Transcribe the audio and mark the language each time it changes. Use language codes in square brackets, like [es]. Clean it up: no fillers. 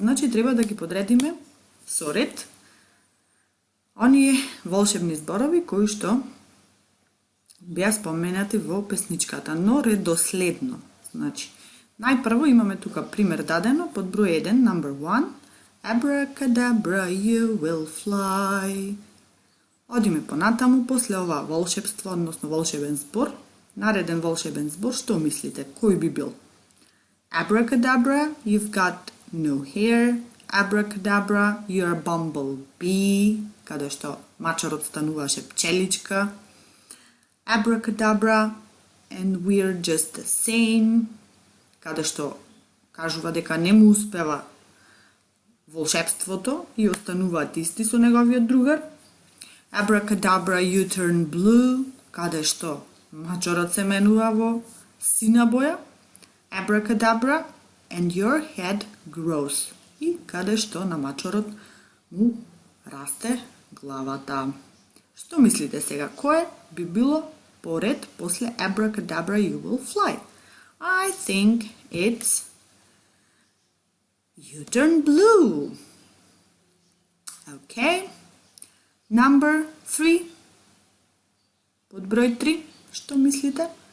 [mk] Значи треба да ги подредиме со ред оние волшебни зборови кои што беа споменати во песничката, но редоследно. Значи, најпрво имаме тука пример дадено под број 1, [en] number 1. Abracadabra, you will fly. [mk] Одиме понатаму, после ова волшебство, односно волшебен збор, нареден волшебен збор, што мислите, кој би бил? [en] Abracadabra, you've got no hair. Abracadabra, you're a bumblebee, [mk] каде што мачорот стануваше пчеличка. [en] Abracadabra, and we're just the same, [mk] каде што кажува дека не му успева волшебството и остануваат исти со неговиот другар. [en] Abracadabra, you turn blue, [mk] каде што мачорот се менува во сина боја. [en] Abracadabra, and your head grows, [mk] и каде што на мачорот му расте главата. Што мислите сега, кое би било поред после [en] Abracadabra, you will fly? I think it's you turn blue. Okay. Number 3. [mk] Под број 3, што мислите?